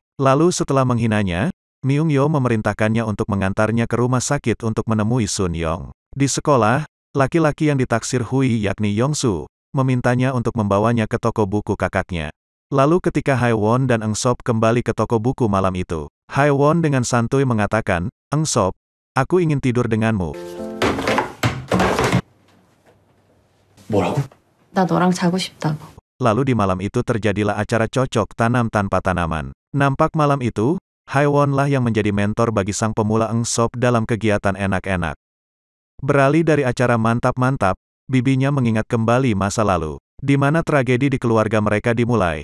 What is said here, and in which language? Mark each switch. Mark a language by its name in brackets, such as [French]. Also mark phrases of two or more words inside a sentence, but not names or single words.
[Indonesian] Lalu setelah menghinanya, Myung-yo memerintahkannya untuk mengantarnya ke rumah sakit untuk menemui Sun Yong. Di sekolah, laki-laki yang ditaksir Hui yakni Yong-su, memintanya untuk membawanya ke toko buku kakaknya. Lalu ketika Haewon dan Eng Sop kembali ke toko buku malam itu, Haewon dengan santuy mengatakan, "Eng Sop, aku ingin tidur denganmu." [Korean] 뭐라고? 나 너랑 자고 싶다고. [Indonesian] Lalu di malam itu terjadilah acara cocok tanam tanpa tanaman. Nampak malam itu, Haewon lah yang menjadi mentor bagi sang pemula Eng Sop dalam kegiatan enak-enak. Beralih dari acara mantap-mantap, bibinya mengingat kembali masa lalu, di mana tragedi di keluarga mereka dimulai.